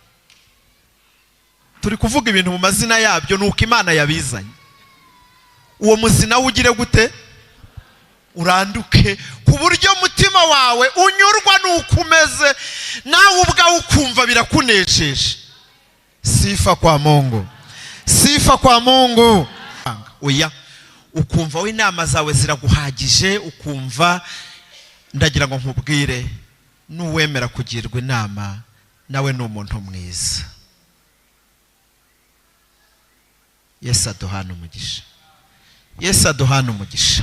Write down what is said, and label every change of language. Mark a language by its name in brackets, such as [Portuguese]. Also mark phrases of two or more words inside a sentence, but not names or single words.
[Kinyarwanda] Turi kuvuga ibintu mu mazina yabyo nuko Imana yabizanye. Uwo muzi nawo ugire gute? Uranduke, ku buryo umutima wawe unyurwa nuko umeze, nawe ubwawe ukumva birakunesheje. [Swahili] Sifa kwa Mungu, sifa kwa Mungu. [Kinyarwanda] Oya, ukumva we inama zawe ziraguhagije, ukumva. Ndagira ngo nkubwire, nuwemera kugirwa inama nawe ni umuntu mwiza. Yesu aduhana umugisha, Yesu aduhana umugisha.